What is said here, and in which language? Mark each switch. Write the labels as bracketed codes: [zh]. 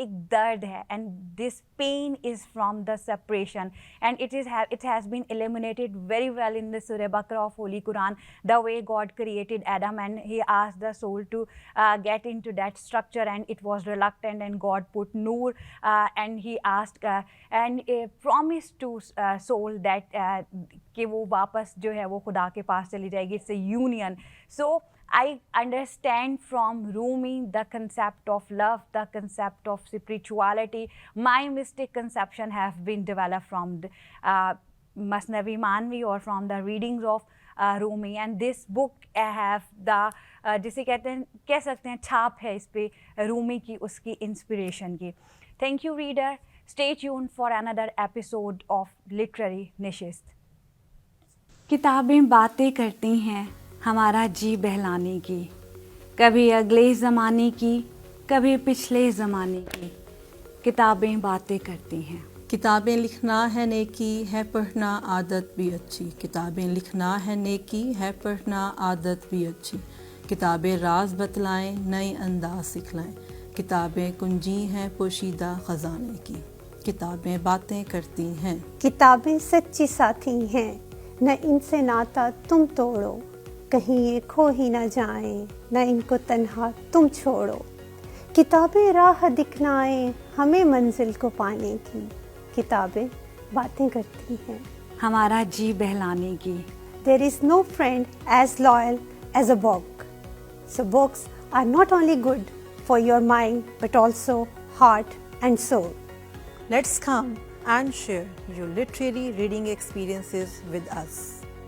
[hi] दर्द है, [en] and this pain is from the separation, and it has been illuminated very well in the Surah Baqarah of Holy Quran, the way God created Adam and he asked the soul to get into that structure, and it was reluctant, and God put Noor and he asked and promised to soul that [hi] कि वो वापस जो है वो खुदा के पास चली जाएगी. [en] It's a union. So I understand from Rumi the concept of love, the concept of spirituality. My mystic conception have been developed from the, Masnavi Manvi or from the readings of [hi] Rumi, [en] and this book have the [hi] जिसे कह सकते हैं छाप है इस पे रूमी की, उसकी इंस्पिरेशन की. [en] Thank you reader. Stay tuned for another episode of literary निशिस्त. [hi] किताबें बातें करती हैं हमारा जी बहलाने की, कभी अगले ज़माने की, कभी पिछले ज़माने की. किताबें बातें करती हैं. किताबें लिखना है नेकी, है पढ़ना आदत भी अच्छी. किताबें लिखना है नेकी, है पढ़ना आदत भी अच्छी. किताबें राज बतलाएं, नए अंदाज सिखलाएं. किताबें कुंजी हैं पोशीदा ख़जाने की. किताबें बातें करती हैं. किताबें सच्ची साथी हैं, न इनसे नाता तुम तोड़ो, कहीं ये खो ही न जाए, न इनको तन्हा तुम छोड़ो. किताबें राह दिखलाएं हमें मंजिल को पाने की. किताबें बातें करती हैं हमारा जी बहलाने की. [en] There is no friend as loyal as a book. So books are not only good for your mind but also heart and soul. Let's come and share your literary reading experiences with us.